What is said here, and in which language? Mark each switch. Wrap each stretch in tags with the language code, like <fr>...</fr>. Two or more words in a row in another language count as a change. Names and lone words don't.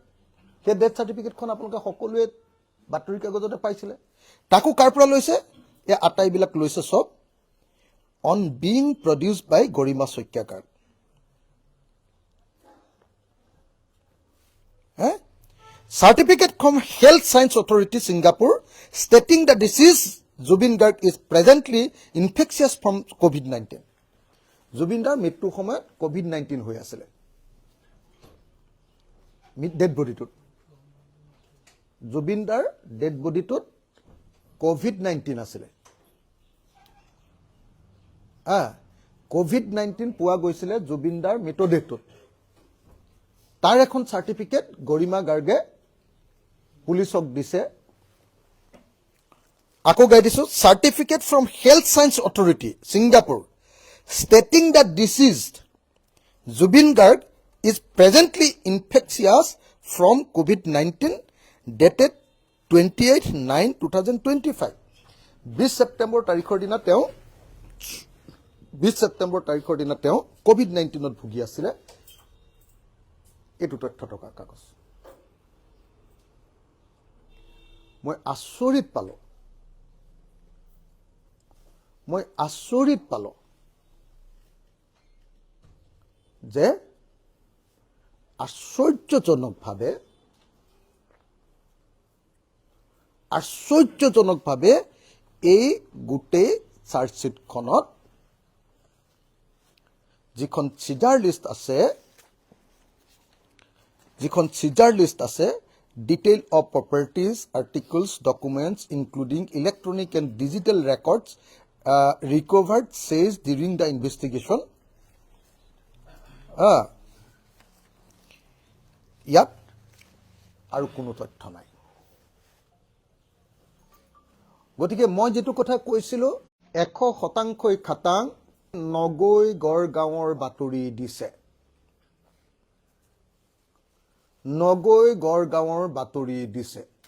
<as>সেই ডেথ চাৰ্টিফিকেটখন আপোনালোকে সকলোৱে বাতৰি কাগজতে পাইছিলে। তাকো কাৰ পৰা লৈছে? এই আটাইবিলাক লৈছে চব অন</as> <en>being produced by</en> <as>গৰিমা শইকীয়া গাৰ্গ।</as> <en>Certificate from Health Science Authority Singapore stating the disease Zubin Garg is presently infectious from COVID-19.</en> <as>Zubin Garg মৃত্যুৰ সময়ত COVID-19 হৈ আছিল</as> <en>dead bodyটোত</en> <as>Zubin Garg</as> <en>dead bodyটোত</en> <as>COVID-19 আছিল COVID-19 পোৱা গৈছিল Zubin Garg মৃতদেহটোত তাৰ এখন সাৰ্টিফিকেট গৰিমা গাৰ্গে পুলিচক দিছে আকৌ গাই দিছো</as> <en>certificate from Health Science Authority Singapore stating that deceased Zubin Garg is presently infectious from COVID-19 dated</en> <as>28/9/2025 20 September তাৰিখৰ দিনা তেওঁ COVID-19 ত ভুগি আছিল এটো তথ্য টকা কাগজ মই আচৰিত পালো যে আশ্চৰ্যজনকভাৱে এই গোটেই চাৰ্জশ্বিটখনত যিখন সিজাৰ লিষ্ট আছে</as> <en>detail of properties, articles, documents, including electronic and digital records recovered, says during the investigation.</en> <as>ইয়াত আৰু কোনো তথ্য নাই গতিকে মই যেটো কথা কৈছিলো 100% খাটাং নগৈ গড়গাঁৱৰ বাতৰি দিছে নগৈ গড়গাঁৱৰ বাতৰি দিছে</as>